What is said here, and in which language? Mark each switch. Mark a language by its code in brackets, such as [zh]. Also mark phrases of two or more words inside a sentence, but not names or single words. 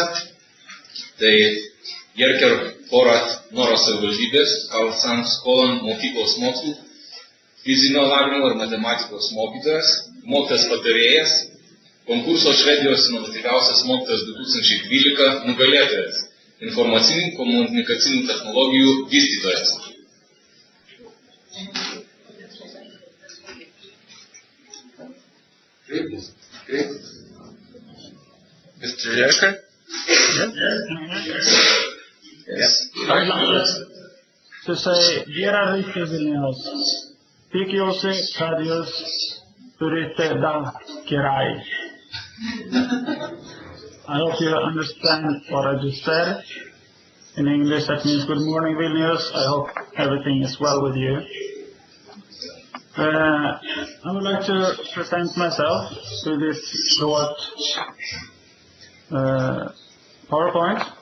[lt] Tai Jerkerio Purato Nora savivaldybės, Karlsängskolan mokyklos mokslų, fizinio lavinimo ir matematikos mokytojas, mokytojas patarėjas, konkurso Švedijos inovatyviausias mokytojas 2012 nugalėtojas, informacinių komunikacinių technologijų vystytojas. [en] Mr. Jerker? Yes. I'd like to say, dear Vilnius, [lt] tikiuosi, kad jūs turite daug gerai. [en] I hope you understand what I just said. In English, that means good morning, Vilnius. I hope everything is well with you. I would like to present myself through this short PowerPoint.